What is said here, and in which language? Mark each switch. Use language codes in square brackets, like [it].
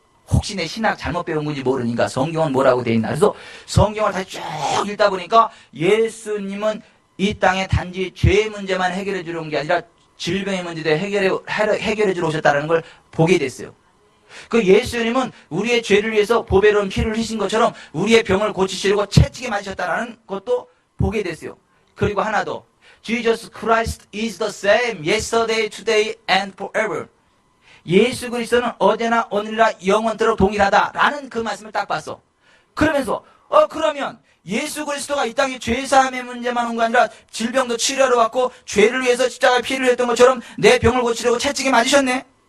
[ko] 혹시 내 신학 잘못 배운 건지 모르니까 성경은 뭐라고 돼 있나. 그래서 성경을 다시 쭉 읽다 보니까 예수님은 이 땅에 단지 죄의 문제만 해결해 주러 온 게 아니라 질병의 문제도 해결해 주러 오셨다는 걸 보게 됐어요. 그 예수님은 우리의 죄를 위해서 보배로운 피를 흘리신 것처럼 우리의 병을 고치시려고 채찍에 맞으셨다는 것도 보게 됐어요. 그리고 하나 더. [en] Jesus Christ is the same yesterday, today, and forever. [ko] 예수 그리스도는 어제나 오늘이나 영원토록 동일하다라는 그 말씀을 딱 봤어. 그러면서 그러면 예수 그리스도가 이 땅에 죄사함의 문제만 온 거 아니라 질병도 치료하러 왔고 죄를 위해서 십자가에 피를 흘렸던 것처럼 내 병을 고치려고 채찍에 맞으셨네.